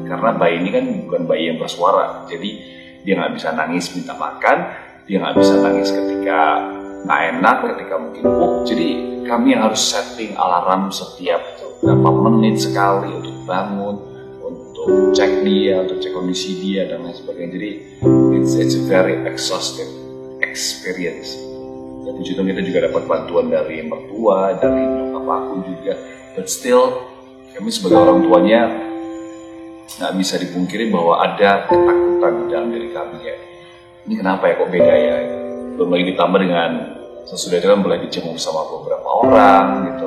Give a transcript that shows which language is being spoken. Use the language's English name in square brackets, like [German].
[Indonesian] Karena bayi ini kan bukan bayi yang bersuara, jadi dia nggak bisa nangis minta makan. Dia nggak bisa nangis ketika nggak enak, ketika mungkin jadi kami yang harus setting alarm setiap berapa menit sekali untuk bangun, untuk cek dia, untuk cek kondisi dia dan lain sebagainya. [English] Jadi it's a very exhaustive experience. [Indonesian] Dan di situ kita juga dapat bantuan dari mertua, dari nyokap aku juga. [English] But still [Indonesian] kami sebagai orang tuanya nggak bisa dipungkiri bahwa ada ketakutan di dalam diri kami ya. Ini kenapa ya kok beda ya? Belum lagi ditambah dengan sesudah itu kan boleh dijenguk sama beberapa orang gitu.